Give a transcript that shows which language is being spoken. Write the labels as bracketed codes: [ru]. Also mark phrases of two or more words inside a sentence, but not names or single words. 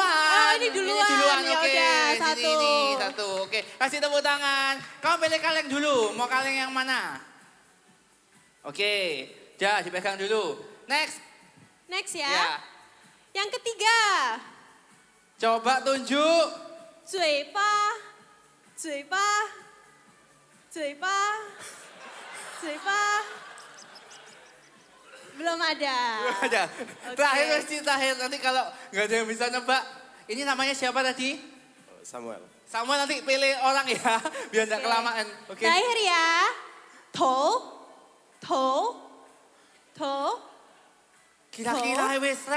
[id] Oh, ini duluan. Ya Oke. udah, Sini, satu. Ini satu. Oke, kasih tepuk tangan. Kamu pilih kaleng dulu. Mau kaleng yang mana? Oke. Ya, dipegang dulu. Next. Next ya. Ya. Yang ketiga, Coba tunjuk. [zh] 嘴巴，嘴巴，嘴巴，嘴巴。 [id] Belum ada. Ada. Oke. Terakhir nanti kalau nggak ada yang bisa nebak. Ini namanya siapa tadi? Samuel. Samuel nanti pilih orang ya, biar nggak kelamaan. Oke. Terakhir ya. 头。 [jv] Kira-kira wes rek,